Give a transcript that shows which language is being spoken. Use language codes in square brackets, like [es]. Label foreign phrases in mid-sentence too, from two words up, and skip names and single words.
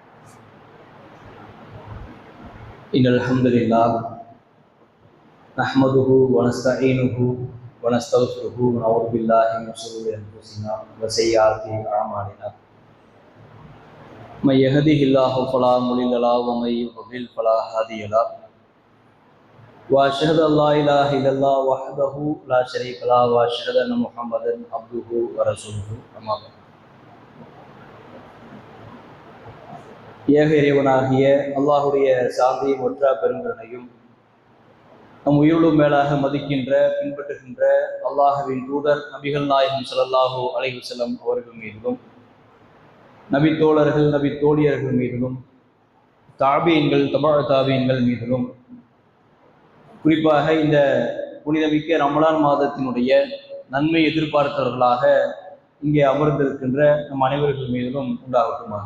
[ar] إن الحمد لله نحمده ونستعينه ونستغفره ونعوذ بالله من شرور أنفسنا وسيئات أعمالنا. من يهده الله فلا مضل له ومن يضلل فلا هادي له. وأشهد أن لا إله إلا الله وحده لا شريك له وأشهد أن محمدا عبده ورسوله. أما بعد. [ta] ஏக இறைவனாகிய அல்லாஹுடைய சாந்தியும் ஒற்றா பெருங்கருணையும் நம் உயிரிலும் மேலாக மதிக்கின்ற பின்பற்றுகின்ற அல்லாஹுவின் தூதர் நபிகள் நாயகம் [ar] صلى الله عليه وسلم [ta] அவர்கள் மீதிலும், நபி தோழர்கள் நபி தோழியர்கள் மீதிலும், தாபீன்கள் தாபீன்கள் மீதிலும், குறிப்பாக இந்த புனிதமிக்க ரமலான் மாதத்தினுடைய நன்மை எதிர்பார்த்தவர்களாக இங்கே அமர்ந்திருக்கின்ற நம் அனைவர்கள் மீதிலும் உண்டாகட்டுமாக.